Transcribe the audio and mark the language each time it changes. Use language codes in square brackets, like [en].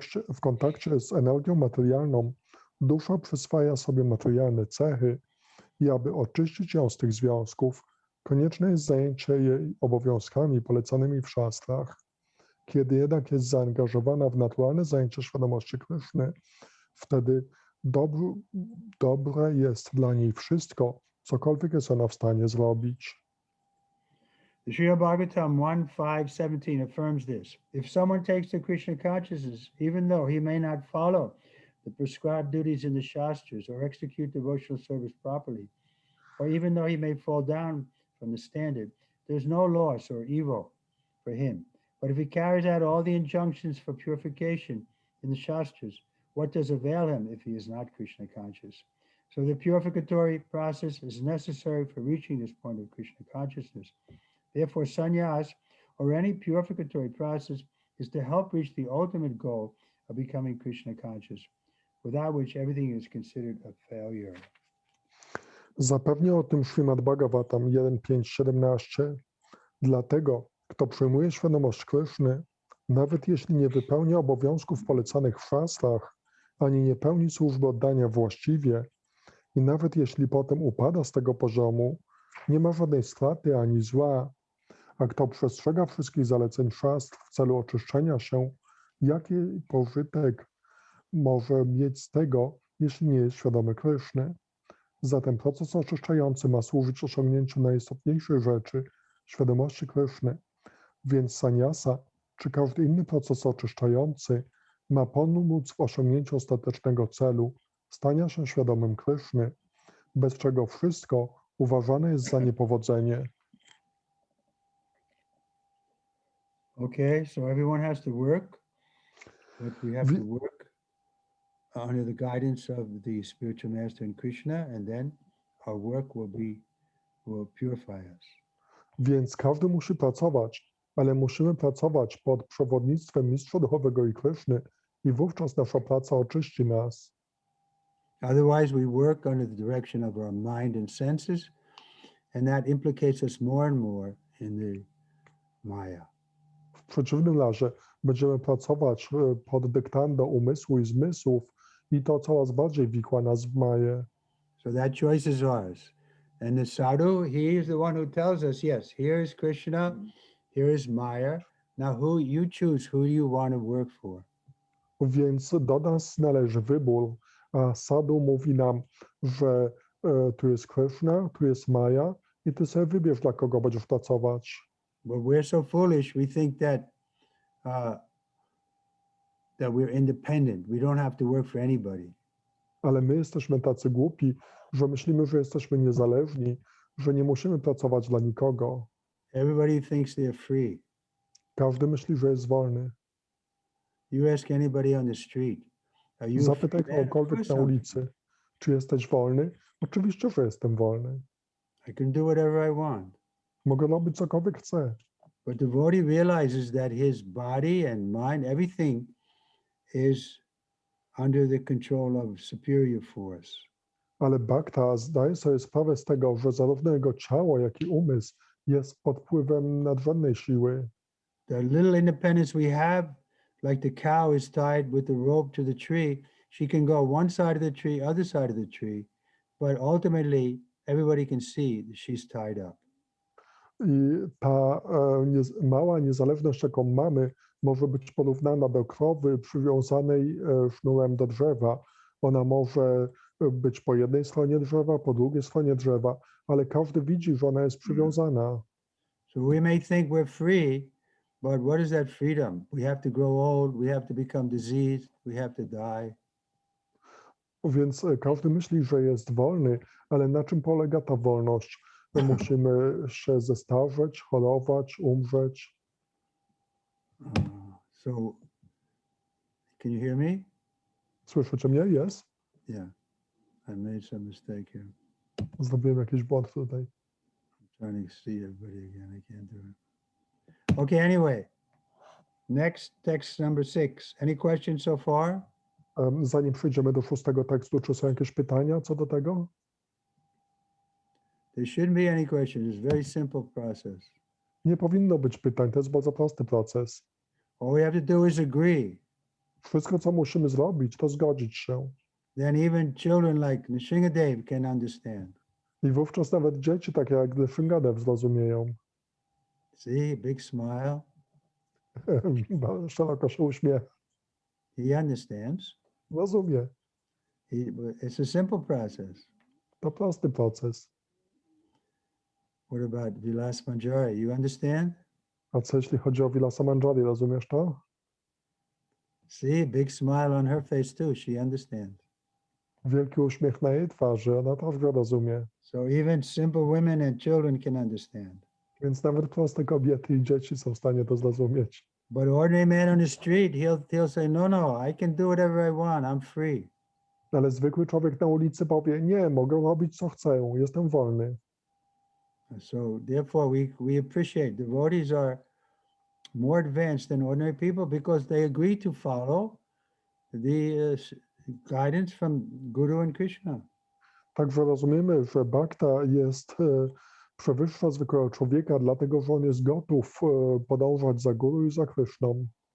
[pl] W kontakcie z energią materialną dusza przyswaja sobie materialne cechy i aby oczyścić ją z tych związków, konieczne jest zajęcie jej obowiązkami polecanymi w szastrach. Kiedy jednak jest zaangażowana w naturalne zajęcie świadomości Kryszny, wtedy dobre jest dla niej wszystko, cokolwiek jest ona w stanie zrobić. [en] The Srimad Bhagavatam 1.5.17 affirms this. If someone takes to Krishna consciousness, even though he may not follow the prescribed duties in the Shastras or execute devotional service properly, or even though he may fall down from the standard, there's no loss or evil for him. But if he carries out all the injunctions for purification in the Shastras, what does avail him if he is not Krishna conscious? So the purificatory process is necessary for reaching this point of Krishna consciousness. Therefore, sannyas, or any purificatory process, is to help reach the ultimate goal of becoming Krishna conscious, without which everything is considered a failure. [pl] Zapewnia o tym Śrimad Bhagavatam 1.5.17. Dlatego, kto przyjmuje świadomość Kryszny, nawet jeśli nie wypełnia obowiązków polecanych w szastrach, ani nie pełni służby oddania właściwie, i nawet jeśli potem upada z tego poziomu, nie ma żadnej straty ani zła, a kto przestrzega wszystkich zaleceń szastr w celu oczyszczenia się, jaki pożytek może mieć z tego, jeśli nie jest świadomy Kryszny? Zatem proces oczyszczający ma służyć osiągnięciu najistotniejszej rzeczy, świadomości Kryszny. Więc sannyasa, czy każdy inny proces oczyszczający, ma pomóc w osiągnięciu ostatecznego celu, stania się świadomym Kryszny, bez czego wszystko uważane jest za niepowodzenie. [en] Okay, so everyone has to work, but we have to work under the guidance of the spiritual master and Krishna, and then our work will purify us. [pl] Więc każdy musi pracować, ale musimy pracować pod przewodnictwem mistrza duchowego i Kryszny i wówczas nasza praca oczyści nas. [en] Otherwise, we work under the direction of our mind and senses, and that implicates us more and more in the Maya. [pl] W przeciwnym razie będziemy pracować pod dyktando umysłu i zmysłów i to coraz bardziej wikła nas w Maję. [en] So that choice is ours. And the sadhu, he is the one who tells us, yes, here is Krishna, here is Maya. Now you choose who you want to work for. [pl] Więc do nas należy wybór, a sadhu mówi nam, że tu jest Krishna, tu jest Maya i ty sobie wybierz, dla kogo będziesz pracować. [en] But we're so foolish, we think that we're independent. We don't have to work for anybody. [pl] Ale my jesteśmy tacy głupi, że myślimy, że jesteśmy niezależni, że nie musimy pracować dla nikogo. [en] Everybody thinks they're free. [pl] Każdy myśli, że jest wolny. [en] You ask anybody on the street, are you [pl] Zapytaj [en] free man? [pl] kogokolwiek na ulicy, czy jesteś wolny? Oczywiście, że jestem wolny. [en] I can do whatever I want. [pl] Mogę robić cokolwiek chcę. [en] But the devotee realizes that his body and mind, everything is under the control of superior force. [pl] Ale bhakta zdaje sobie sprawę z tego, że zarówno jego ciało, jak i umysł jest pod wpływem nadrzędnej siły. [en] The little independence we have, like the cow is tied with the rope to the tree, she can go one side of the tree, other side of the tree, but ultimately everybody can see that she's tied up. [pl] I ta mała niezależność, jaką mamy, może być porównana do krowy przywiązanej sznurem do drzewa. Ona może być po jednej stronie drzewa, po drugiej stronie drzewa, ale każdy widzi, że ona jest przywiązana. [en] So we may think we're free, but what is that freedom? We have to grow old, we have to become diseased, we have to die. [pl] Więc każdy myśli, że jest wolny, ale na czym polega ta wolność? Musimy się zestarzeć, chorować, umrzeć. [en] So, can you hear me? [pl] Słyszycie mnie? Jest? [en] Yeah, I made some mistake here. [pl] Zrobiłem jakiś błąd tutaj. [en] Trying to see everybody again. I can't do it. Okay, anyway. Next, text number 6. Any questions so far? [pl] Zanim przejdziemy do 6. tekstu, czy są jakieś pytania co do tego? [en] There shouldn't be any questions. It's a very simple process. [pl] Nie powinno być pytań, to jest bardzo prosty proces. [en] All we have to do is agree. [pl] Wszystko, co musimy zrobić, to zgodzić się. [en] Then even children like Nrsingadev can understand. [pl] I wówczas nawet dzieci takie jak Nrsingadev zrozumieją. [en] See, big smile. [pl] Szeroko się uśmiecha. [en] He understands. [pl] Rozumie. [en] It's a simple process. [pl] To prosty proces. [en] What about Vilas Manjari? You understand? [pl] A co jeśli chodzi o Vilasa Manjari, rozumiesz to? [en] See, big smile on her face too. She understands. [pl] Wielki uśmiech na jej twarzy, ona też go rozumie. [en] So even simple women and children can understand. [pl] Więc nawet proste kobiety i dzieci są w stanie to zrozumieć. [en] But ordinary man on the street, he'll say, no, I can do whatever I want. I'm free. [pl] Ale zwykły człowiek na ulicy powie, nie, mogę robić co chcę, jestem wolny. [en] So therefore we appreciate devotees are more advanced than ordinary people because they agree to follow the guidance from Guru and Krishna. [pl] Także rozumiemy, że bhakta jest przewyższa zwykłego człowieka, dlatego że on jest gotów podążać za Guru i za Kryszną.